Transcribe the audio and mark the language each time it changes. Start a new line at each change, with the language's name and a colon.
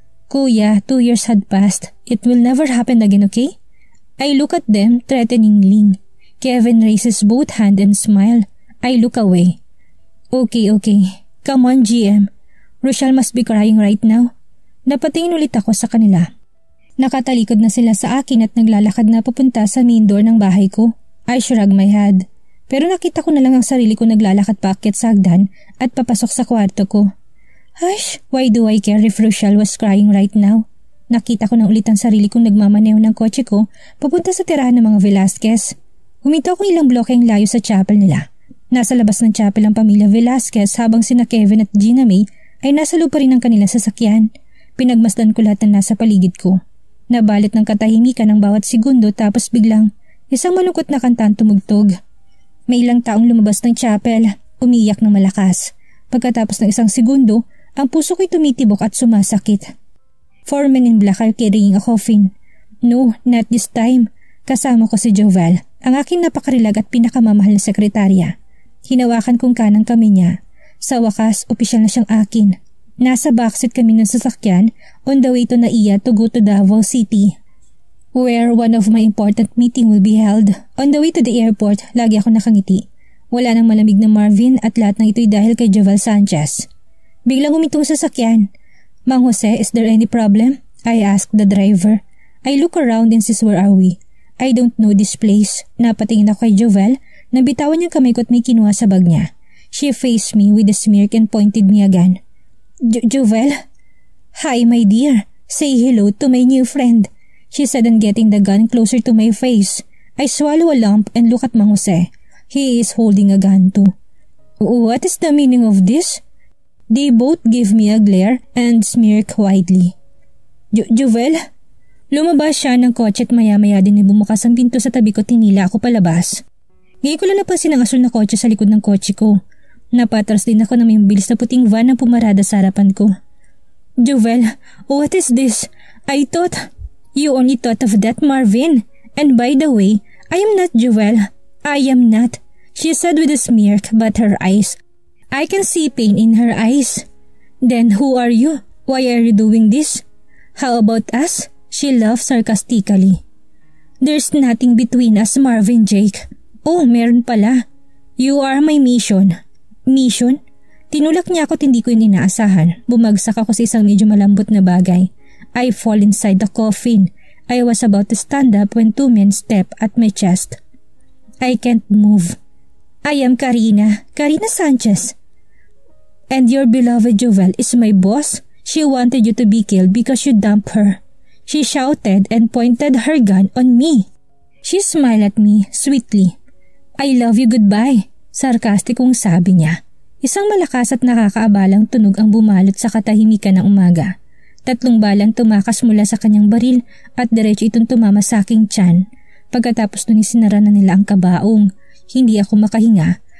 English: Kuya, 2 years had passed. It will never happen again, okay? I look at them threateningly. Kevin raises both hands and smile. I look away. Okay. Come on, GM. Rochelle must be crying right now.
Filipino: Napatingin ulit ako sa kanila. Nakatalikod na sila sa akin at naglalakad na papunta sa main door ng bahay ko.
English: I shrugged my head.
Filipino: Pero nakita ko na lang ang sarili ko naglalakad paakyat sa hagdan at papasok sa kwarto ko.
English: Hush, why do I care if Rochelle was crying right now?
Filipino: Nakita ko na ulit ang sarili kong nagmamaneho ng kotse ko papunta sa tirahan ng mga Velasquez. Humito ko ilang blokeng layo sa chapel nila. Nasa labas ng chapel ang pamilya Velasquez habang sina Kevin at Gina May ay nasa lupa rin ang kanilang sasakyan. Pinagmasdan ko lahat na nasa paligid ko. Nabalot ng katahimikan ng bawat segundo tapos biglang isang malungkot na kanta ang tumugtog. May ilang taong lumabas ng chapel, umiyak ng malakas. Pagkatapos ng isang segundo, ang puso ko'y tumitibok at sumasakit.
English: 4 men in black are carrying a coffin. No, not this time.
Filipino: Kasama ko si Joval, ang aking napakarilag at pinakamamahal na sekretarya. Hinawakan kong kanang kamay niya. Sa wakas, opisyal na siyang akin. Nasa backseat kami ng sasakyan
English: on the way to Naiya to go to Davao City, where one of my important meeting will be held. On the way to the airport,
Filipino: lagi ako nakangiti. Wala nang malamig na Marvin at lahat ng ito'y dahil kay Joval Sanchez. Biglang umintong sasakyan.
English: Mang Jose, is there any problem? I asked the driver. I look around and says, where are we? I don't know this place.
Filipino: Napatingin ako kay Joval, nang bitawan niyang kamay ko at may kinuha sa bag niya.
English: She faced me with a smirk and pointed me again. Joval? Hi, my dear. Say hello to my new friend, she said and getting the gun closer to my face. I swallow a lump and look at Mang Jose. He is holding a gun too. What is the meaning of this? They both give me a glare and smirk widely. Jovel?
Filipino: Lumabas siya ng kotse at maya-maya din bumukas ang pinto sa tabi ko, tinila ako palabas. Ngayon ko lang napansin ang asul na kotse sa likod ng kotse ko. Napatras din ako na may mabilis na puting van na pumarada sa harapan ko.
English: Jovel, what is this? I thought you only thought of that, Marvin. And by the way, I am not Jovel. I am not, she said with a smirk, but her eyes. I can see pain in her eyes. Then who are you? Why are you doing this? How about us? She laughed sarcastically. There's nothing between us, Marvin Jake. Oh,
Filipino: meron pala.
English: You are my mission. Mission?
Filipino: Tinulak niya ako at hindi ko yun inaasahan. Bumagsak ako sa isang medyo malambot na bagay.
English: I fall inside the coffin. I was about to stand up when 2 men stepped at my chest. I can't move. I am Karina Sanchez. And your beloved Jovel is my boss? She wanted you to be killed because you dumped her. She shouted and pointed her gun on me. She smiled at me sweetly. I love you, goodbye.
Filipino: Sarkastikong sabi niya. Isang malakas at nakakaabalang tunog ang bumalot sa katahimikan ng umaga. 3 balang tumakas mula sa kanyang baril at diretso itong tumama sa aking tiyan. Pagkatapos nun isinara na nila ang kabaong. Hindi ako makahinga.